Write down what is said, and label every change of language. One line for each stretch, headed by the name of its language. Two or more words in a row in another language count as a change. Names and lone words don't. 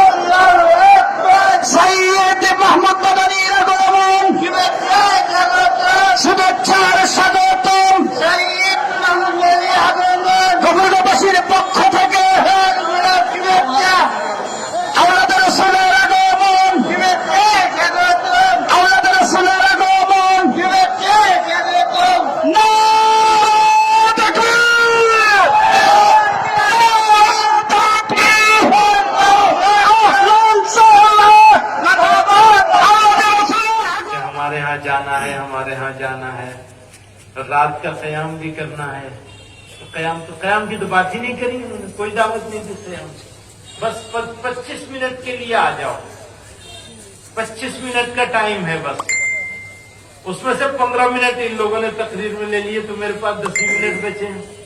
Bangla: সৈয়দ মাহমুদ মাদানির আগমন শুভেচ্ছার স্বাগতম, গফরগাঁওবাসীর পক্ষ থেকে আওলাদ রাসূলের আগমন, আওলাদ রাসূলের আগমন,
Urdu: نعرہ تکبیر, ہمارے ہاں جانا ہے، ہمارے ہاں جانا ہے، رات کا قیام بھی کرنا ہے، تو قیام کی تو بات ہی نہیں کری انہوں نے، کوئی دعوت نہیں دی قیام سے، بس 25 منٹ کے لیے آ جاؤ، 25 منٹ کا ٹائم ہے بس، اس میں سے 15 منٹ ان لوگوں نے تقریر میں لے لیے، تو میرے پاس 10 منٹ بچے ہیں۔